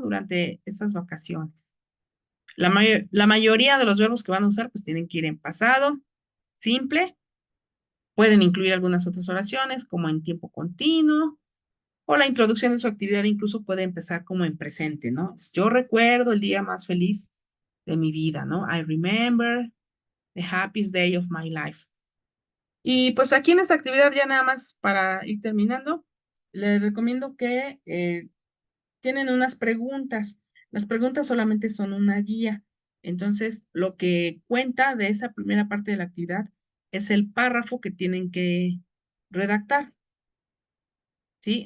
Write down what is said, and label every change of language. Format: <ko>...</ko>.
<es>Durante esas vacaciones. La mayoría de los verbos que van a usar, pues tienen que ir en pasado, simple. Pueden incluir algunas otras oraciones, como en tiempo continuo, o la introducción de su actividad incluso puede empezar como en presente, ¿no? Yo recuerdo el día más feliz de mi vida, ¿no?</es> <en>I remember the happiest day of my life.</en> <es>Y pues aquí en esta actividad, ya nada más para ir terminando, les recomiendo que tienen unas preguntas. Las preguntas solamente son una guía. Entonces, lo que cuenta de esa primera parte de la actividad es el párrafo que tienen que redactar. ¿Sí?</es>